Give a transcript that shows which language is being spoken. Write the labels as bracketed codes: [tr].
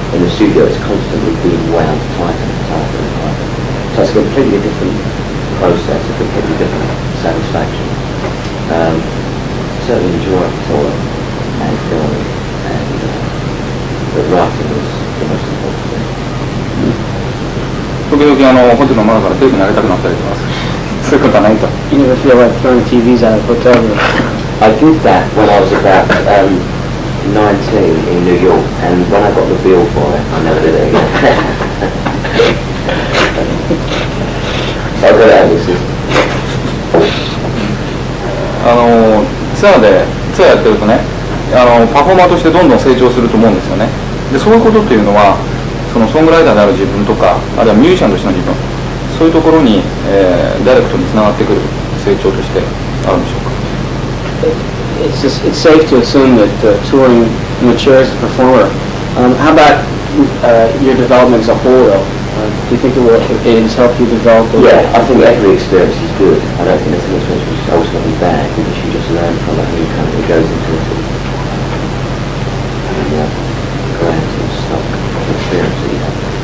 [en] In the studio, it's constantly being wound tighter and tighter and tighter. So it's a completely different process, a completely different satisfaction. Certainly enjoy touring and filming, and but writing is the most important thing. [ja] 時々ホテルの窓からテレビ投げたくなったりします。そういうことはないと。 [en] You never feel like throwing TVs out of hotel room. I did that when I was about 19 in New York, and when I got the bill for it, I never did it again. So I got out of this system. [ja] ツアーやってるとね、パフォーマーとしてどんどん成長すると思うんですよね。で、そういうことっていうのは、そのソングライターである自分とか、あるいはミュージシャンとしての自分、そういうところに、ダイレクトにつながってくる成長としてあるんでしょうか。 [en] It's safe to assume that touring matures the performer. How about your development as a whole, though? Do you think it has helped you develop? Yeah, I think every experience is good. I don't think there's an experience which is ultimately bad, because you just learn from it and you kind of it goes into a sort of grand sort of stock experience that you have.